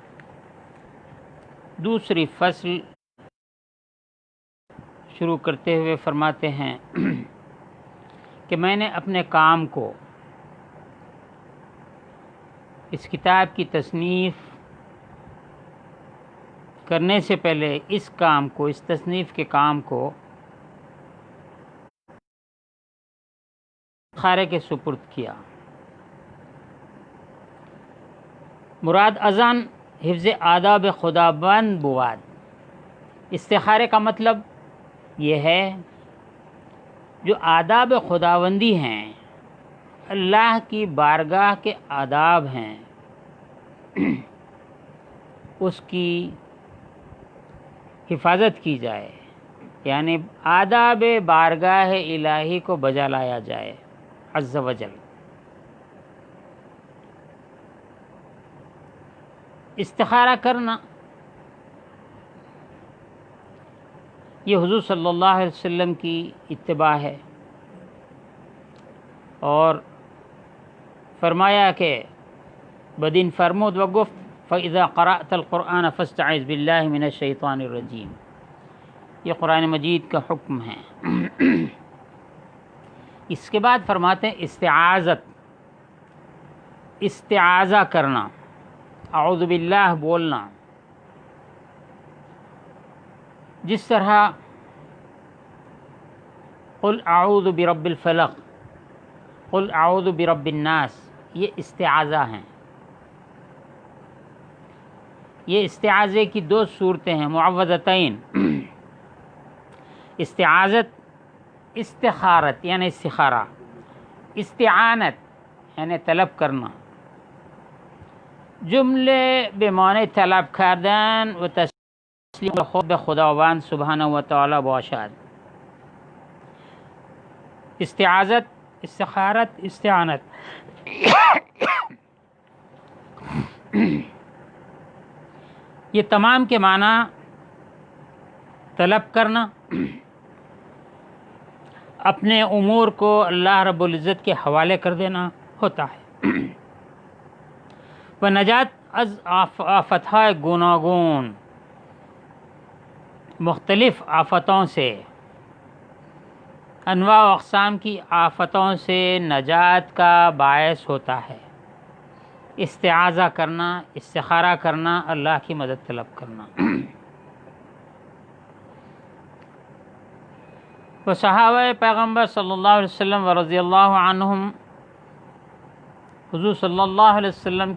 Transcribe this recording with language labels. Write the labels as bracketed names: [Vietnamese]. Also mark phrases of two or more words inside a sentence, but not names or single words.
[Urdu] دوسری فصل شروع کرتے ہوئے فرماتے ہیں کہ میں نے اپنے کام کو، اس کتاب کی تصنیف کرنے سے پہلے اس تصنیف کے کام کو استخارے کے سپرد کیا۔ [Persian] مراد ازان حفظ آداب خداوند بود۔ [Urdu] استخارے کا مطلب یہ ہے جو آداب خداوندی ہیں، اللہ کی بارگاہ کے آداب ہیں، اس کی حفاظت کی جائے، یعنی آداب بارگاہ الہی کو بجا لایا جائے [Arabic] عز و جل۔ [Urdu] استخارہ کرنا یہ حضور [Arabic] صلی اللہ علیہ وسلم [Urdu] کی اتباع ہے، اور فرمایا کہ [Persian] بدین فرمود و گفت [Arabic] فَإِذَا قَرَأْتَ الْقُرْآنَ فَاسْتَعِذْ بِاللَّهِ مِنَ الشَّيْطَانِ الرَّجِيمِ۔ [Urdu] یہ قرآن مجید کا حکم ہے۔ اس کے بعد فرماتے ہیں استعاذہ کرنا، [Arabic] اعوذ باللہ [Urdu] بولنا، جس طرح [Arabic] قل اعوذ برب الفلق، قل اعوذ برب الناس، [Urdu] یہ استعاذہ ہیں۔ یہ استعاذے کی دو صورتیں ہیں، معوذتین۔ استعاذت استخارت یعنی استخارہ، استعانت یعنی طلب کرنا، [Persian] جمله به معنی طلب کردن و تسلیم خود به خداوند سبحانه و تعالی باشد۔ [Urdu] استعاذت، استخارت، استعانت یہ تمام کے معنی طلب کرنا، اپنے امور کو اللہ رب العزت کے حوالے کر دینا ہوتا ہے، [Persian] و نجات از آفتهای گوناگون، [Urdu] مختلف آفتوں سے، انواع و اقسام کی آفتوں سے نجات کا باعث ہوتا ہے۔ استعاذہ کرنا، استخارہ کرنا، اللہ کی مدد طلب کرنا۔ وہ صحابہ پیغمبر [Arabic] صلی اللہ علیہ وسلم و رضی اللہ عنہم، [Urdu] حضور [Arabic] صلی اللہ علیہ وسلم